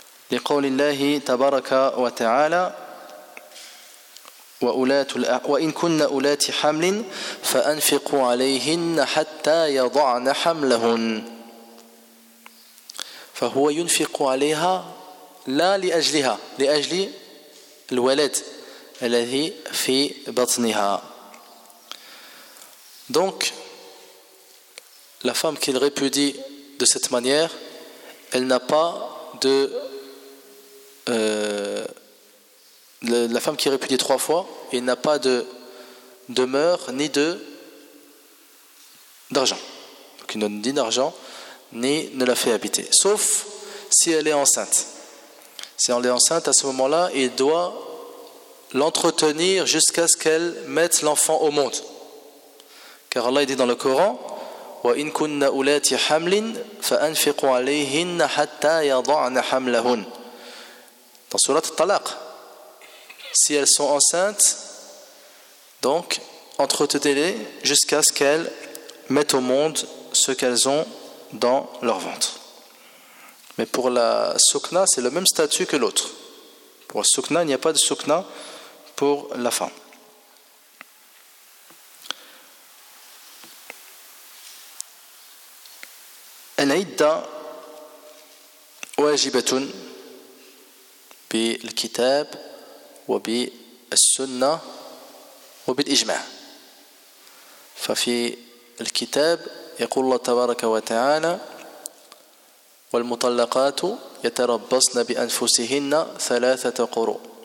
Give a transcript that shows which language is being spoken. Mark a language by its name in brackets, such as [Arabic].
[Arabic] لقول الله تبارك وتعالى وإن كن أولات حمل فأنفقوا عليهن حتى يضعن حملهن فهو ينفق عليها لا لأجلها لأجل الولد الذي في بطنها. [French] Donc la femme qu'il répudie de cette manière, elle n'a pas de la femme qui répudie trois fois, il n'a pas de demeure ni d'argent. Donc il ne donne ni d'argent, ni ne la fait habiter. Sauf si elle est enceinte. Si elle est enceinte, à ce moment-là, il doit l'entretenir jusqu'à ce qu'elle mette l'enfant au monde. Car Allah dit dans le Coran, [Arabic] وَإِن كُنَّ أُولَاتِ حَمْلٍ فَأَنْفِقُوا عَلَيْهِنَّ حَتَّى يَضَعْنَ حَمْلَهُنَّ. [French] Dans surat al-Talaq, si elles sont enceintes, donc entretenez-les jusqu'à ce qu'elles mettent au monde ce qu'elles ont dans leur ventre. Mais pour la soukna, c'est le même statut que l'autre. Pour la soukna, il n'y a pas de soukna pour la femme. [Arabic] Al-idda wajibatun bil-kitab وبي السنة وبالإجماع. ففي الكتاب يقول الله تبارك وتعالى والمطلقات يتربصن بأنفسهن ثلاثة قروء.